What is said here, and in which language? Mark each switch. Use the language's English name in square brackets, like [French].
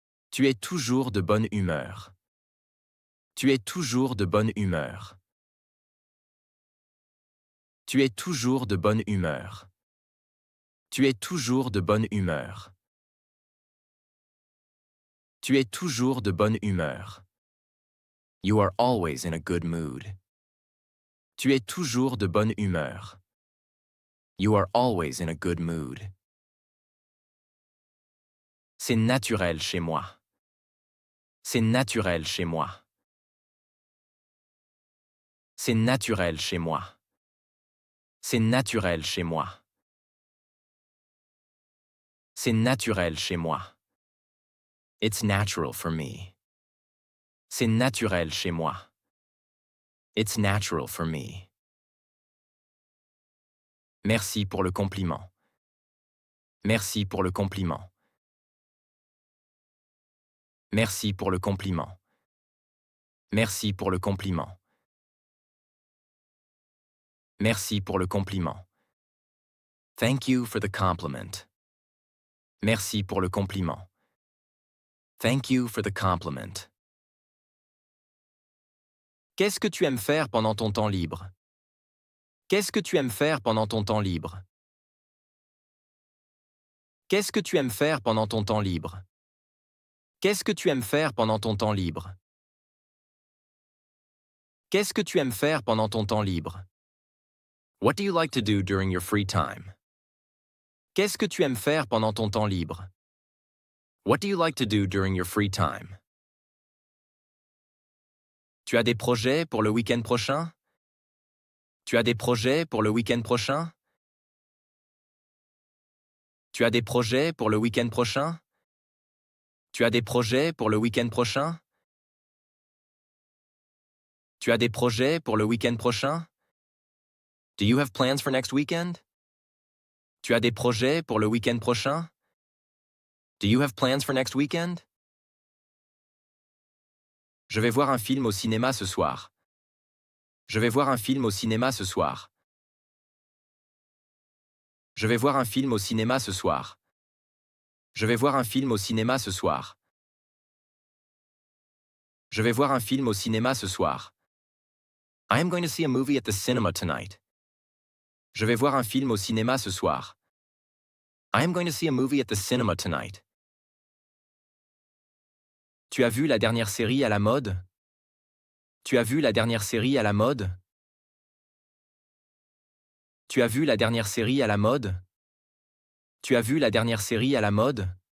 [French] Tu es toujours de bonne humeur. Tu es toujours de bonne humeur. Tu es toujours de bonne humeur. Tu es toujours de bonne humeur. Tu es toujours de bonne humeur. [English] You are always in a good mood. [French] Tu es toujours de bonne humeur. [English] You are always in a good mood. [French] C'est naturel chez moi. C'est naturel chez moi. C'est naturel chez moi. C'est naturel chez moi. C'est naturel chez moi. [English] It's natural for me. [French] C'est naturel chez moi. [English] It's natural for me. [French] Merci pour le compliment. Merci pour le compliment. Merci pour le compliment. Merci pour le compliment. Merci pour le compliment. [English] Thank you for the compliment. [French] Merci pour le compliment. [English] Thank you for the compliment. [French] Qu'est-ce que tu aimes faire pendant ton temps libre? Qu'est-ce que tu aimes faire pendant ton temps libre? Qu'est-ce que tu aimes faire pendant ton temps libre? Qu'est-ce que tu aimes faire pendant ton temps libre? Qu'est-ce que tu aimes faire pendant ton temps libre? [English] What do you like to do during your free time? [French] Qu'est-ce que tu aimes faire pendant ton temps libre? [English] What do you like to do during your free time? [French] Tu as des projets pour le week-end prochain? Tu as des projets pour le week-end prochain? Tu as des projets pour le week-end prochain? Tu as des projets pour le week-end prochain? Tu as des projets pour le week-end prochain? [English] Do you have plans for next weekend? [French] Tu as des projets pour le week-end prochain? [English] Do you have plans for next weekend? [French] Je vais voir un film au cinéma ce soir. Je vais voir un film au cinéma ce soir. Je vais voir un film au cinéma ce soir. Je vais voir un film au cinéma ce soir. Je vais voir un film au cinéma ce soir. [English] I am going to see a movie at the cinema tonight. [French] Je vais voir un film au cinéma ce soir. [English] I am going to see a movie at the cinema tonight. [French] Tu as vu la dernière série à la mode? Tu as vu la dernière série à la mode? Tu as vu la dernière série à la mode? Tu as vu la dernière série à la mode?